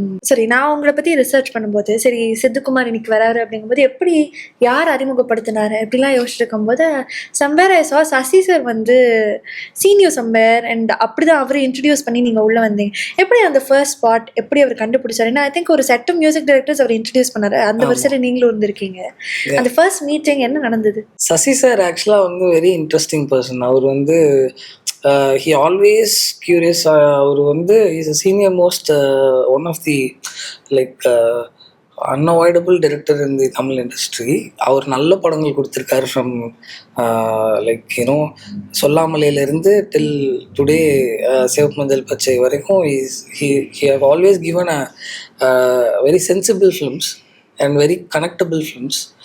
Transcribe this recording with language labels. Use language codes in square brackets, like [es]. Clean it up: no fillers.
[ta] சரி, நான் உங்களை பற்றி ரிசர்ச் பண்ணும்போது சரி சித்துக்குமார் இன்னைக்கு வராரு அப்படிங்கும்போது எப்படி யார் அறிமுகப்படுத்தினாரு அப்படிலாம் யோசிச்சுட்டு இருக்கும்போது சம்பேர் ஐ சா சசி சார் வந்து சீனியர் சம்பேர் அண்ட் அப்படிதான் அவரை இன்ட்ரடியூஸ் பண்ணி நீங்கள் உள்ளே வந்தீங்க. எப்படி அந்த ஃபர்ஸ்ட் ஸ்பாட் எப்படி அவர் கண்டுபிடிச்சாரு? ஏன்னா [en] I think [ta] ஒரு set of music directors our introduce பண்ணாரு, அந்த வருஷத்துல நீங்களும் இருந்திருக்கீங்க. அந்த ஃபர்ஸ்ட் மீட்டிங் என்ன நடந்தது? சசி சார் ஆக்சுவலாக வந்து வெரி இன்ட்ரெஸ்டிங் பர்சன். அவர் வந்து [en] he always curious. [ta] அவர் வந்து [en] Is a senior most one of the like unavoidable director in the Tamil industry. [ta] அவர் நல்ல படங்கள் கொடுத்துருக்காரு from like you know சொல்லாமலேருந்து till today சிவப்பு மஞ்சள் பச்சை வரைக்கும் [en] he have always given a very sensible films and very connectable films.